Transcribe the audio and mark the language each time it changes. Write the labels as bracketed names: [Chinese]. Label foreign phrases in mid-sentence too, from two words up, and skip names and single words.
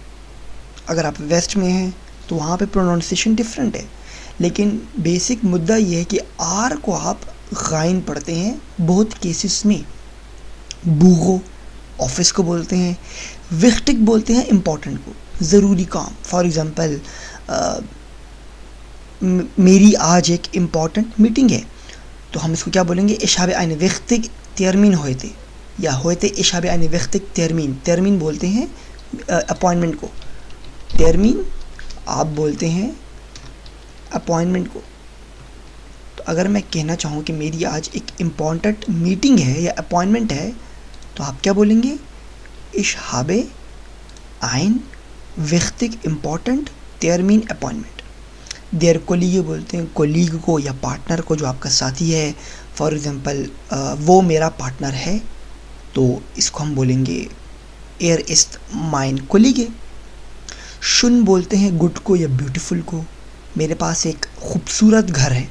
[Hindi] अगर आप वेस्ट में हैं तो वहाँ पे प्रोनाउंसिएशन डिफरेंट है, लेकिन बेसिक मुद्दा ये है कि आर को आप गाइन पढ़ते हैं बहुत केसेस में। बूगो ऑफिस को बोलते हैं, विख्टिक बोलते हैं इम्पॉर्टेंट को, ज़रूरी काम। [English] for example [Hindi] मेरी आज एक [English] important meeting [Hindi] है, तो हम इसको क्या बोलेंगे? [German] इश habe eine wichtig Termin heute, या heute ich habe eine wichtig Termin। [Hindi] termin बोलते हैं अपॉइंटमेंट को, termin आप बोलते हैं अपॉइंटमेंट को। तो अगर मैं कहना चाहूँ कि मेरी आज एक [English] important meeting [Hindi] है या अपॉइंटमेंट है, तो आप क्या बोलेंगे? [German] ich habe ein wichtig important Termin appointment। der Kollege [Hindi] बोलते हैं कोलीग को या पार्टनर को, जो आपका साथी है। [English] for example [Hindi] वो मेरा पार्टनर है, तो इसको हम बोलेंगे [German] er ist mein Kollege. [Hindi] शुन बोलते हैं गुड को या ब्यूटीफुल को, मेरे पास एक खूबसूरत घर है।